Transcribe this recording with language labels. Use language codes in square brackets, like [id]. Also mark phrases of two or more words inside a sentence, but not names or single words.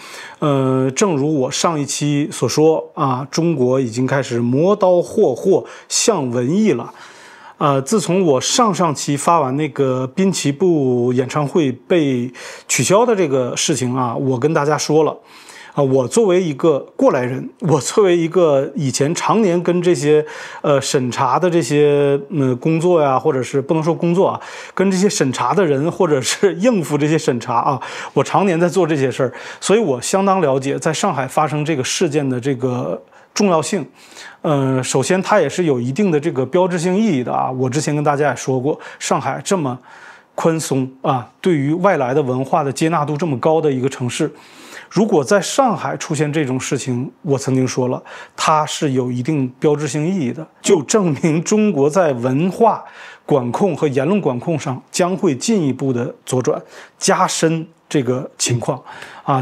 [zh] 正如我上一期所說啊，中國已經開始磨刀霍霍向文藝了。自從我上期發完那個濱崎步演唱會被取消的這個事情啊，我跟大家說了啊，我作為一個過來人，我作為一個以前常年跟這些審查的這些工作呀，或者是不能說工作啊，跟這些審查的人，或者是應付這些審查啊，我常年在做這些事兒，所以我相當了解在上海發生這個事件的這個重要性。首先它也是有一定的這個標誌性意義的啊。我之前跟大家也說過，上海這麼寬鬆啊，對於外來的文化的接納度這麼高的一個城市，如果在上海出現這種事情，我曾經說了，它是有一定標誌性意義的，就證明中國在文化管控和言論管控上將會進一步的左轉，加深這個情況啊。